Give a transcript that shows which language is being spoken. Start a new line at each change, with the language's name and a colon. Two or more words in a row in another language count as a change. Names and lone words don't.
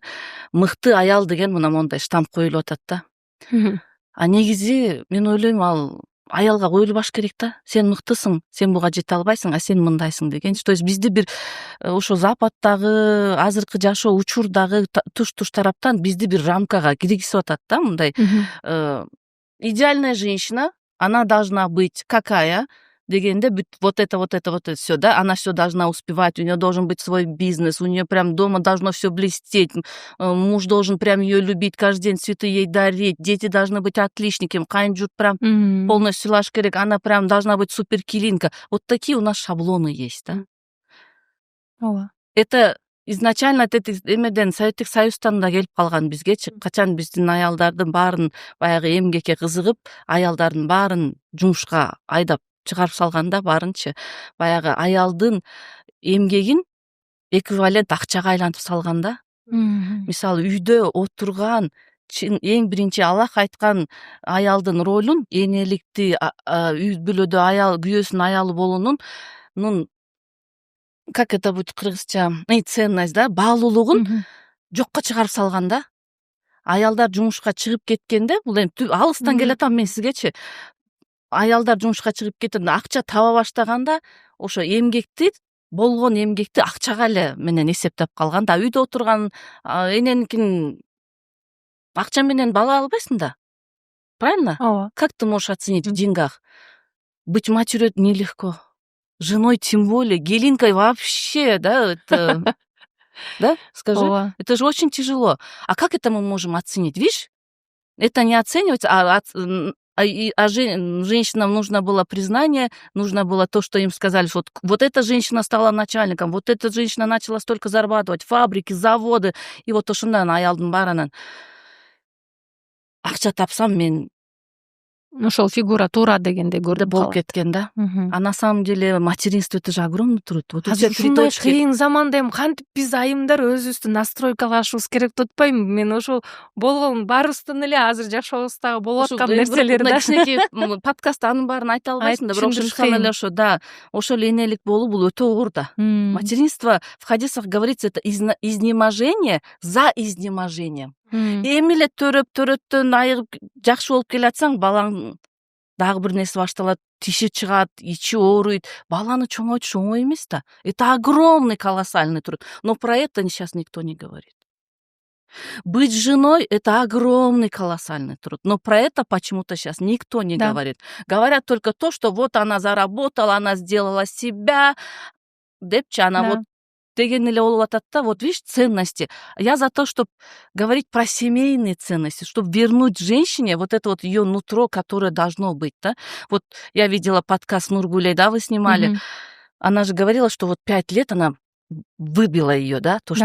Kyrgyz: Мыкты аял деген мына мондай штамп коюлуп атат да. А негизи мен ойлойм ал аялга коюлбаш керек да. Сен мыктысың, сен буга жете албайсың, а сен мындайсың дегенчи.
Russian: То есть
Kyrgyz: бизди бир ошо Западтагы, азыркы жашоо учурдагы туш тараптан бизди бир рамкага киргизип атат да, мындай.
Russian: Идеальная женщина, она должна быть какая? Дегенде вот это все, да, она все должна успевать, у нее должен быть свой бизнес, у нее прям дома должно все блестеть, муж должен прям ее любить, каждый день цветы ей дарить, дети должны быть отличниками,
Kyrgyz: кайын-журт
Russian: прям полностью
Kyrgyz: сыйлаш керек,
Russian: она прям должна быть суперкилинка. Вот такие у нас шаблоны есть, да. Это изначально
Kyrgyz: эмеден Советтик Союздан да келип калган бизгечи. Качан биздин аялдардын баарын баягы эмгекке кызыгып, аялдардын баарын жумушка айдап чыгарып салганда баарынчы баягы аялдын эмгегин эквивалент акчага айлантып салганда. Мисалы үйдө отурган эң биринчи Аллах айткан аялдын ролун, энеликти, үй бүлөдө аял, күйөөсүнүн аялы болуунун
Russian: как это будет
Kyrgyz: кыргызча, ценность, да, баалуулугун жокко чыгарып салганда. Аялдар жумушка чыгып кеткенде, бул эми алыстан келатам мен сизгечи. Аялдар жумушка чыгып кеткенде акча таба баштаганда ошо эмгекти, болгон эмгекти акчага эле менен эсептеп калган да. Үйдө отурган эненикин акча менен бала албайсың да.
Russian: Правильно?
Kyrgyz: Ооба.
Russian: Как ты можешь оценить в деньгах? Быть матерью нелегко. Женой тем более, Гелинкой вообще, да, это... Да, скажи? Это же очень тяжело. А как это мы можем оценить? Видишь, это не оценивается, а женщинам нужно было признание, нужно было то, что им сказали, что вот эта женщина стала начальником, вот эта женщина начала столько зарабатывать, фабрики, заводы,
Kyrgyz: и вот ошондон аялдын баарынан акча тапсам мен ошол фигура туура дегендей көрүнүп болуп кеткен да.
Russian: А на самом деле материнство это же огромный труд. Вот
Kyrgyz: азыр ушундай кыйын заманда эми кантип биз айымдар өзүбүздү настройкалашыбыз керек деп атпаймынбы? Мен ошол болгон баарыбыздын эле азыр жашообуздагы болуп аткан нерселер да. Кичинекей подкастта анын баарын айта албайсың да, бирок ошол эле ошо да, ошол энелик болуу бул өтө оор да.
Russian: Материнство в хадисах говорится, это изнеможение за изнеможением.
Kyrgyz: Эми эле төрөптөн айыгып жакшы болуп келатсаң, балаң дагы бир нерсе башталат, тиши чыгат, ичи ооруйт. Баланы чоңойтуш оңой эмес да.
Russian: Это огромный, колоссальный труд. Но про это сейчас никто не говорит. Быть женой — это огромный, колоссальный труд. Но про это почему-то сейчас никто не Да. говорит. Говорят только то, что вот она заработала, она сделала себя, депчи, она Да. вот
Kyrgyz: деген эле болуп атат да.
Russian: Вот видишь, ценности. Я за то, чтобы говорить про семейные ценности, чтобы вернуть женщине вот это вот ее нутро, которое должно быть, да. Вот я видела подкаст Нургулей, да, вы снимали. Мгм. Она же говорила, что вот 5 лет она выбила ее, да, то, что